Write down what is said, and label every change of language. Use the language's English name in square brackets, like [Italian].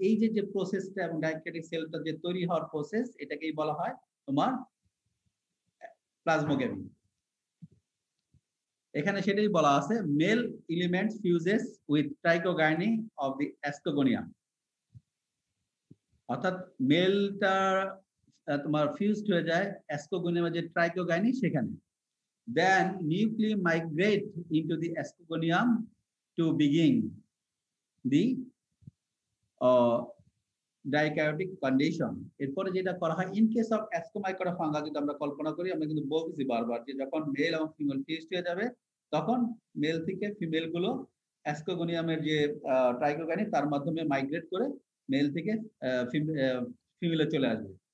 [Bangla] এই যে প্রসেসটা এবং ডাইক্যারিওটিক সেলটা যে তৈরি হওয়ার প্রসেস, এটাকেই বলা হয় তোমার প্লাজমোগ্যামি। এখানে সেটাই বলা আছে, [English] Male element fuses with trichogyne of the ascogonium. [Bangla] অর্থাৎ মেলটা তোমার ফিউজড হয়ে যায় অ্যাসকোগোনিয়ামের যে ট্রাইকোগাইনি সেখানে। [English] Then nuclei migrate into the ascogonium to begin the dikaryotic condition. [Bangla] এরপরে যেটা করা হয় ইন কেস অফ অ্যাসকোমাইকোটা ফাঙ্গাস, যদি আমরা কল্পনা করি, আমরা কিন্তু বলতেছি বারবার যে যখন মেল এবং ফিমেল ফিউজড হয়ে যাবে তখন মেল থেকে ফিমেল গুলো অ্যাসকোগোনিয়ামের যে ট্রাইকোগাইনি তার মাধ্যমে মাইগ্রেট করে মেল থেকে ফিমেলে চলে আসবে।